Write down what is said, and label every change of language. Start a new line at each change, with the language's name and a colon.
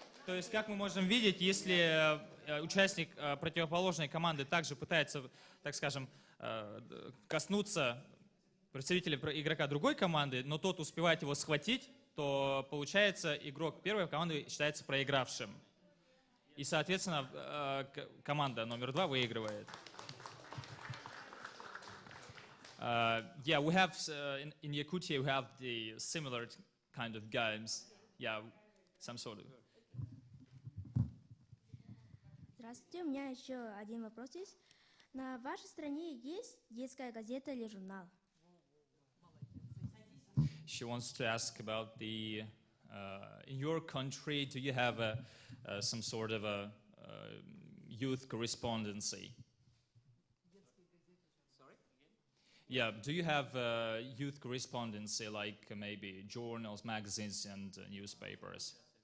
Russian: то есть, как мы можем видеть, если участник противоположной команды также пытается, так скажем, коснуться представителя игрока другой команды, но тот успевает его схватить, то получается игрок первой команды считается проигравшим. И, соответственно, команда номер 2 выигрывает.
English: Yeah, we have in Yakutia we have the similar kind of games. Yeah, some sort of.
Russian: Здравствуйте, у меня еще один вопрос есть. На вашей стране есть детская газета или журнал?
English: She wants to ask about the. In your country, do you have some sort of a youth correspondency? Sorry? Yeah, do you have youth correspondency like maybe journals, magazines, and newspapers?